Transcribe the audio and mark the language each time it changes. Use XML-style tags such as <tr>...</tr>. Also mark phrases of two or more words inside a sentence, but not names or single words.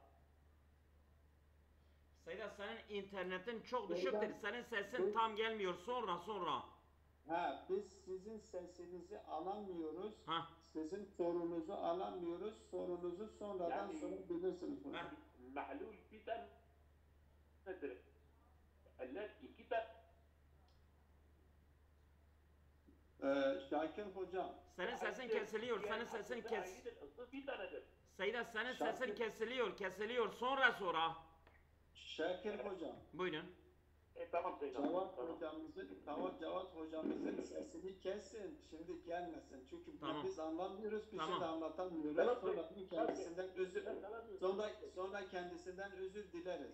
<tr>Seyda senin internetin çok Seyda, düşüktür. Senin sesin bu- tam gelmiyor. Sonra. Ha, biz sizin sesinizi alamıyoruz. Ha. Sizin sorunuzu alamıyoruz. Sorunuzu sonradan Yani- sorabilirsiniz hocam. Ha. محلول في تنتر التي كتاب Şakir hocam, Senin sesin kesiliyor. Senin sesin kes. في تنتر Seyda senin Şarkı- sesin kesiliyor. Sonra. Şakir hocam, Buyurun. tamam Seyda. Cevat hocamızın sesini kesin, şimdi gelmesin. Çünkü Tamam. biz anlamıyoruz, bir Tamam. şey de anlatamıyoruz. Tamam. Sonra kendisinden özür dileriz.</tr>